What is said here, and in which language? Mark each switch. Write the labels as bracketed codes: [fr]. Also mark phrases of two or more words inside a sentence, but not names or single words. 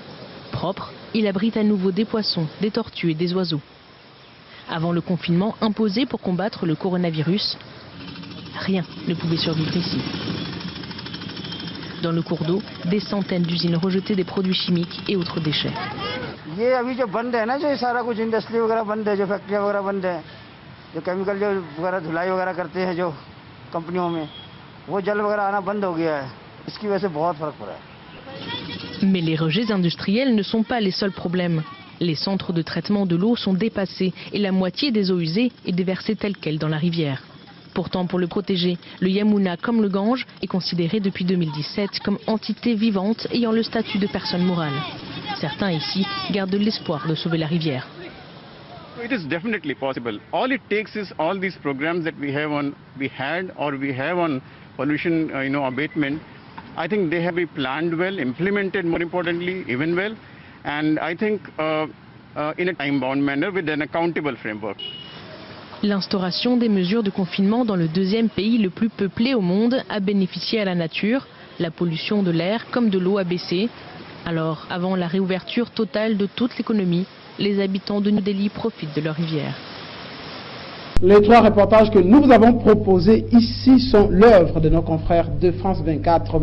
[fr] Propre, il abrite à nouveau des poissons, des tortues et des oiseaux. Avant le confinement imposé pour combattre le coronavirus, rien ne pouvait survivre ici. Dans le cours d'eau, des centaines d'usines rejetaient des produits chimiques et autres déchets. [hi] जो केमिकल जो वगैरह धुलाई वगैरह करते हैं जो कंपनियों में वो जल वगैरह आना बंद हो गया है इसकी वजह से बहुत फर्क पड़ा है। [fr] Mais les rejets industriels ne sont pas les seuls problèmes. Les centres de traitement de l'eau sont dépassés et la moitié des eaux usées est déversée telle quelle dans la rivière. Pourtant, pour le protéger, le Yamuna, comme le Gange, est considéré depuis 2017 comme entité vivante ayant le statut de personne morale. Certains ici gardent l'espoir de sauver la rivière. [en] It is definitely possible. All it takes is all these programs that we have on pollution, abatement. I think they have been planned well, implemented more importantly, even well, and I think in a time-bound manner with an accountable framework. [fr] L'instauration des mesures de confinement dans le deuxième pays le plus peuplé au monde a bénéficié à la nature. La pollution de l'air comme de l'eau a baissé. Alors, avant la réouverture totale de toute l'économie, les habitants de New Delhi profitent de leur rivière. Les 3 reportages que nous vous avons proposés ici sont l'œuvre de nos confrères de France 24.